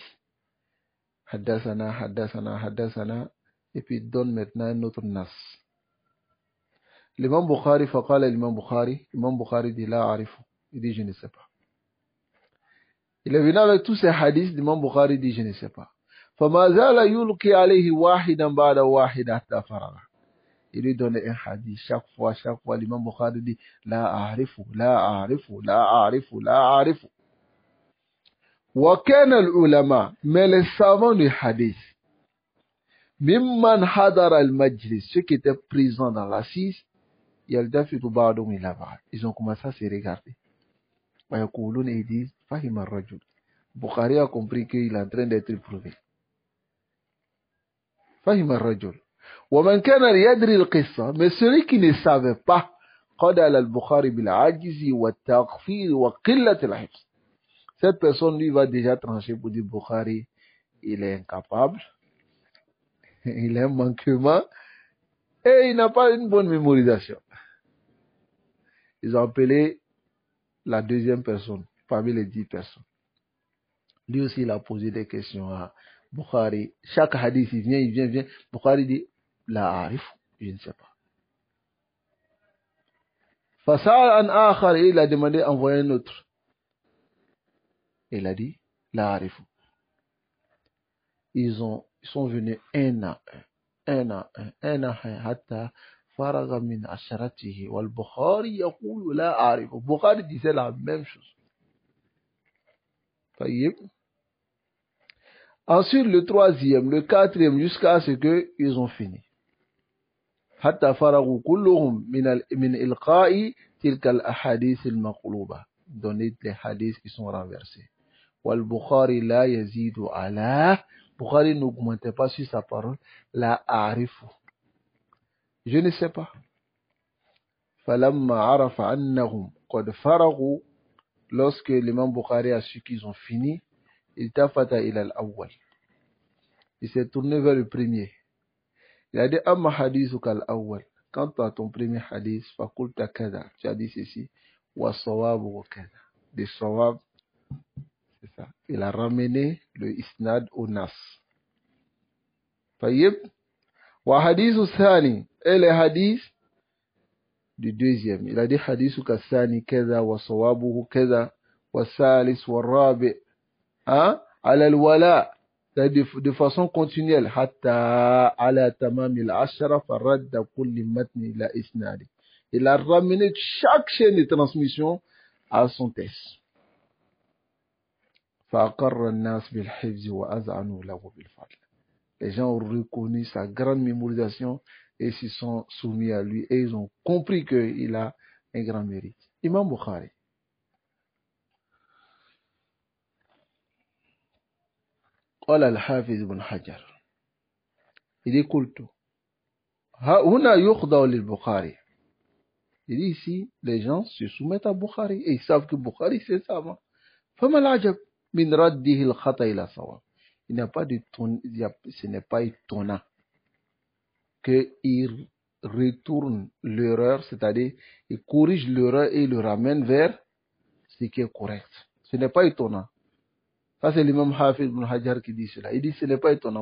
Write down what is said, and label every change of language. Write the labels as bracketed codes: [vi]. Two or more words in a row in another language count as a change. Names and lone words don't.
[ar] حدثنا، حدثنا، حدثنا. [fr] Et puis, il donne maintenant un autre nas. L'imam Bukhari, faqala l'imam Bukhari dit, [ar] لا أعرف. [fr] Il dit, je ne sais pas. Il est venu avec tous ces hadiths, l'imam Bukhari dit, je ne sais pas. [ar] فَمَا زَالَ يُلْقِي عَلَيْهِ وَاحِدًا بَعْدَ وَاحِدًا حَتَّى فَرَغَ. [fr] Il lui donne un hadith, chaque fois, l'imam Bukhari dit, [ar] لا أعرف، لا أعرف، لا أعرف، لا أعرف. وكان العلماء, [fr] mais les savants du hadith, [ar] ممن حضر المجلس, [fr] ceux qui étaient présents dans l'assise, [ar] يلتفت بعضهم إلى بعض. [fr] Ils ont commencé à se regarder. [ar] ويقولون, [fr] ils disent, [ar] فهم الرجل. [fr] Bukhari a compris qu'il est en train d'être éprouvé. [ar] فهم الرجل. ومن كان يدري القصة, [fr] mais celui qui ne savait pas, [ar] قضى على البخاري بالعجز والتقصير وقلة الحفظ. [fr] Cette personne lui va déjà trancher pour dire Bukhari, il est incapable, il a un manquement et il n'a pas une bonne mémorisation. Ils ont appelé la deuxième personne parmi les 10 personnes. Lui aussi, il a posé des questions à Bukhari. Chaque hadith, il vient. Bukhari dit, [ar] لا أعرف, [fr] je ne sais pas. [ar] فسأل آخر, [fr] il a demandé envoyer un autre. Il a dit, [ar] لا أعرف. [fr] Ils sont venus un à un, [ar] حتى فرغ من عشرته، والبخاري يقول لا أعرف. [fr] Bukhari disait la même chose. Taïb. Ensuite, le troisième, le quatrième, jusqu'à ce qu'ils ont fini. [ar] حتى فرغوا كلهم من إلقاء تلك الأحاديث المقلوبة. [fr] Donner les hadiths qui sont renversés. [ar] والبخاري لا يزيد على. [fr] Bukhari n'augmentait pas sur sa parole. [ar] لا أعرف. [fr] Je ne sais pas. [ar] فلما عرف أنهم قد فرغوا. [fr] Lorsque l'imam Bukhari a su qu'ils ont fini, il [ar] التفت إلى الأول. [fr] Il s'est tourné vers le premier. Il a dit, [ar] أما حديثك الأول. [fr] Quant à ton premier hadith, [ar] فقلت كذا. [fr] Tu as dit ceci. [ar] وصوابه كذا. [fr] Des sawab. C'est ça. Il a ramené le isnad au nas. [ar] طيب. وحديث الثاني. [fr] Et le hadith du deuxième. Il a dit [ar] حديثك الثاني كذا وصوابه كذا والثالث والرابع. Hein? على الولاء. [fr] de façon continuelle. [ar] حتى على تمام العشرة فرد كل متن إلى إسناده. [fr] Il a ramené chaque chaîne de transmission à son texte. [ar] فأقر الناس بالحفظ وأذعنوا له بالفضل. [fr] Les gens ont reconnu sa grande mémorisation et s'y sont soumis à lui et ils ont compris qu'il a un grand mérite. [ar] Imam Bukhari. قال الحافظ بن حجر. [fr] Il dit [ar] قلت هنا يخضع للبخاري. [fr] Il dit ici, les gens se soumettent à Bukhari et ils savent que Bukhari c'est savant. [ar] فما العجب من رده الخطأ إلى صواب. [fr] Il n'y a pas de ce n'est pas étonnant qu'il retourne l'erreur, c'est-à-dire il corrige l'erreur et le ramène vers ce qui est correct. Ce n'est pas étonnant. Ça c'est l'imam Hafiz ibn Hajar qui dit cela. Il dit ce n'est pas étonnant.